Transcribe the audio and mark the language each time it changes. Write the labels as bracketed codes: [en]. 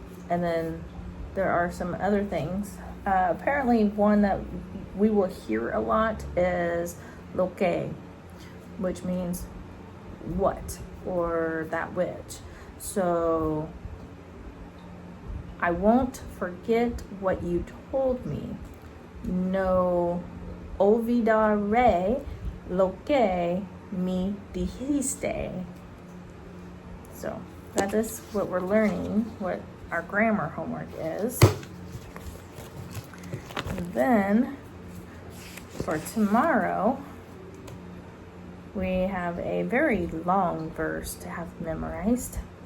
[en] And then there are some other things. Apparently one that we will hear a lot is lo que, which means what or that which. So I won't forget what you told me. [es] No olvidaré lo que me dijiste. [en] So that is what we're learning, what our grammar homework is. And then for tomorrow, we have a very long verse to have memorized.